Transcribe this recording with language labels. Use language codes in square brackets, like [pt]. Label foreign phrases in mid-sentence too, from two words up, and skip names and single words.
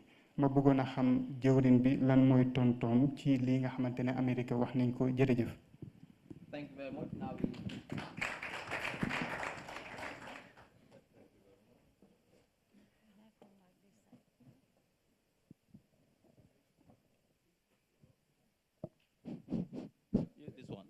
[wo] Ma bëggoon a xam jëwrin bi lan mooy tontoom ci lii nga xamante ne Amérique wax nañ ko. Jërëjëf. [en] Thank you very much. Now we... Use this one.